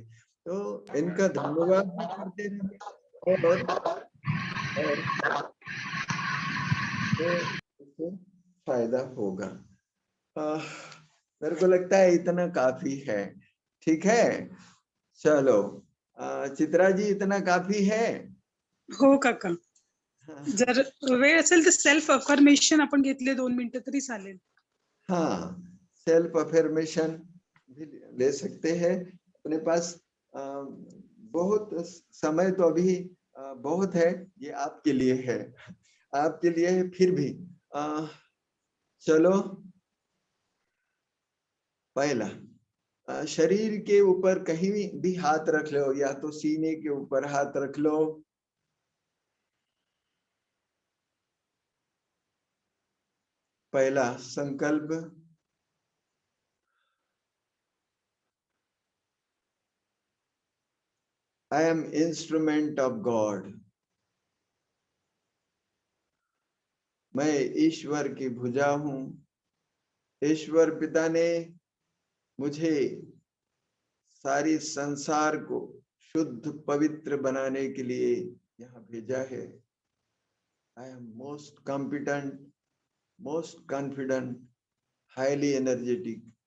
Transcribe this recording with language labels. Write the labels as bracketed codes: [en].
[hi] तो इनका धन्यवाद भी करते रहे और तो इससे फायदा होगा। आह, मेरे को लगता है इतना काफी है। ठीक है, चलो चित्रा जी, इतना काफी है। [mr] हो काका, जर वेळ असेल तर सेल्फ अफर्मेशन आपण घेतले 2 मिनिटं तरी चालेल. [hi] हाँ, सेल्फ अफर्मेशन भी ले सकते हैं अपने पास। बहुत समय तो अभी बहुत है, ये आपके लिए है, आपके लिए है। फिर भी चलो, पहला शरीर के ऊपर कहीं भी हाथ रख लो, या तो सीने के ऊपर हाथ रख लो। पहला संकल्प, [en] I am instrument of God। [hi] मैं ईश्वर की भुजा हूं। ईश्वर पिता ने मुझे सारी संसार को शुद्ध पवित्र बनाने के लिए यहाँ भेजा है। [en] I am most competent, most confident, highly energetic।